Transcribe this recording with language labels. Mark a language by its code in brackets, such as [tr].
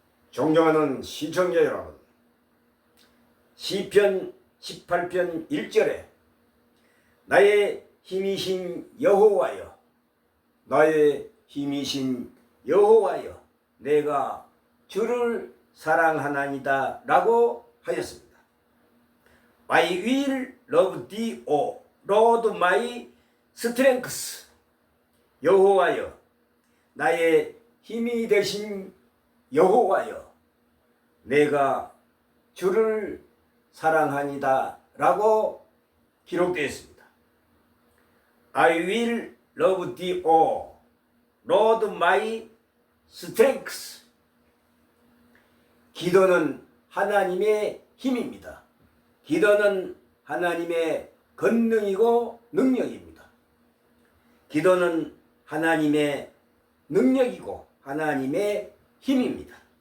[ko] 존경하는 시청자 여러분, 시편 18편 1절에 나의 힘이신 여호와여, 나의 힘이신 여호와여, 내가 주를 사랑하나이다 라고 하였습니다. [en] I will love thee, O Lord my strength. [ko] 여호와여, 나의 힘이 되신 여호와여, 내가 주를 사랑하니다 라고 기록되어 있습니다. [en] I will love thee, O Lord my strength. [ko] 기도는 하나님의 힘입니다. 기도는 하나님의 권능이고 능력입니다. 기도는 하나님의 능력이고 하나님의 힘입니다.